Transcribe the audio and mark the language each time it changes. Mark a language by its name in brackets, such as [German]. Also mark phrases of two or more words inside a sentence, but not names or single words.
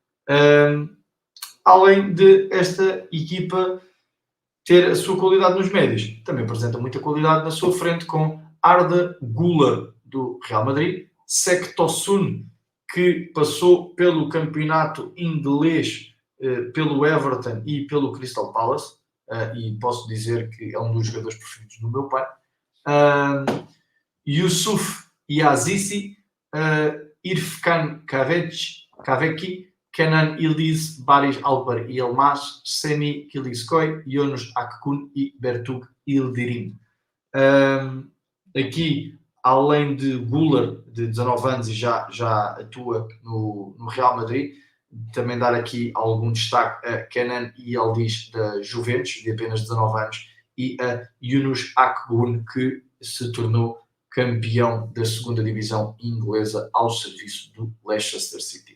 [Portuguese] Além de esta equipa ter a sua qualidade nos médios, também apresenta muita qualidade na sua frente com Arda Güler do Real Madrid, Cenk Tosun, que passou pelo campeonato inglês, pelo Everton e pelo Crystal Palace, e posso dizer que é um dos jogadores preferidos do meu pai, Yusuf Yazisi, Irfkan Kaveki, Kenan Yıldız, Barış Alper Yılmaz, Semih Kılıçsoy, Yunus Akgün e Bertug Yildirim. Aqui, além de Güler, de 19 anos e já atua no Real Madrid, também dar aqui algum destaque a Kenan Yıldız da Juventus, de apenas 19 anos, e a Yunus Akgün, que se tornou campeão da segunda divisão inglesa ao serviço do Leicester City.